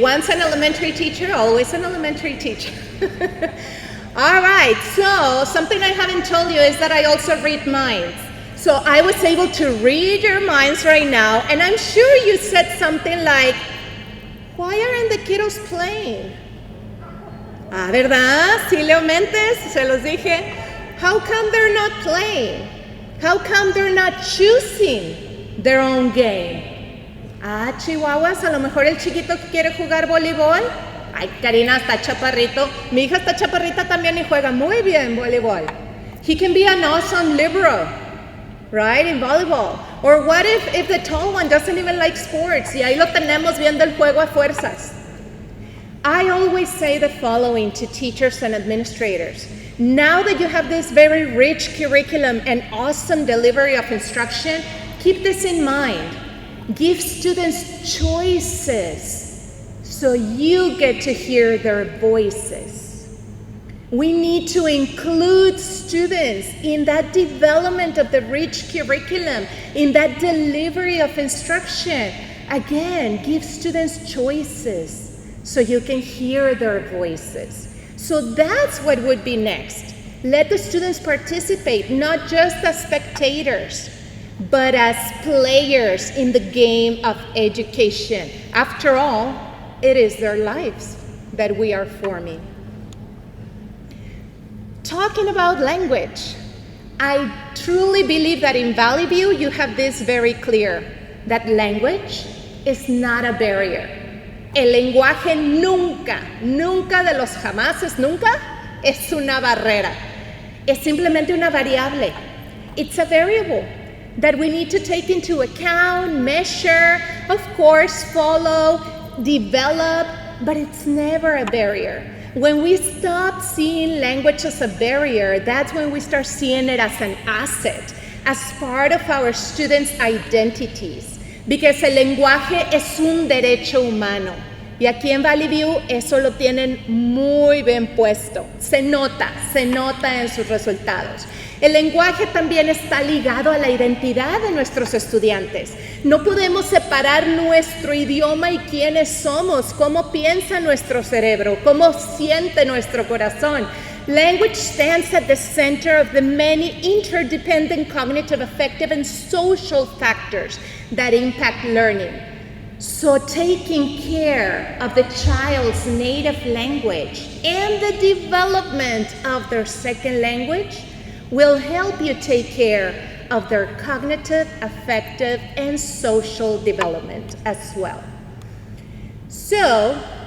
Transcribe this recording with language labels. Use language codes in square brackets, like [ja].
[en] Once an elementary teacher, always an elementary teacher. All right, so something I haven't told you is that I also read minds. So I was able to read your minds right now, and I'm sure you said something like, why aren't the kiddos playing? [es] Ah, ¿verdad? Sí, Leo Mentes, se los dije. [en] How come they're not playing? How come they're not choosing their own game? [es] Ah, chihuahuas, a lo mejor el chiquito que quiere jugar voleibol. Ay, Karina está chaparrito. Mi hija está chaparrita también y juega muy bien voleibol. [en] He can be an awesome libero, right, in volleyball. Or what if the tall one doesn't even like sports? [es] Y ahí lo tenemos viendo el juego a fuerzas. [en] I always say the following to teachers and administrators. Now that you have this very rich curriculum and awesome delivery of instruction, keep this in mind. Give students choices so you get to hear their voices. We need to include students in that development of the rich curriculum, in that delivery of instruction. Again, give students choices so you can hear their voices. So that's what would be next. Let the students participate, not just as spectators, but as players in the game of education. After all, it is their lives that we are forming. Talking about language, I truly believe that in Valley View you have this very clear, that language is not a barrier. [es] El lenguaje nunca de los jamases, nunca, es una barrera. Es simplemente una variable. [en] It's a variable that we need to take into account, measure, of course, follow, develop, but it's never a barrier. When we stop seeing language as a barrier, that's when we start seeing it as an asset, as part of our students' identities. Because [es] el lenguaje es un derecho humano. Y aquí en Valley View eso lo tienen muy bien puesto. Se nota en sus resultados. El lenguaje también está ligado a la identidad de nuestros estudiantes. No podemos separar nuestro idioma y quiénes somos, cómo piensa nuestro cerebro, cómo siente nuestro corazón. [en] Language stands at the center of the many interdependent cognitive, affective, and social factors that impact learning. So taking care of the child's native language and the development of their second language will help you take care of their cognitive, affective, and social development as well. So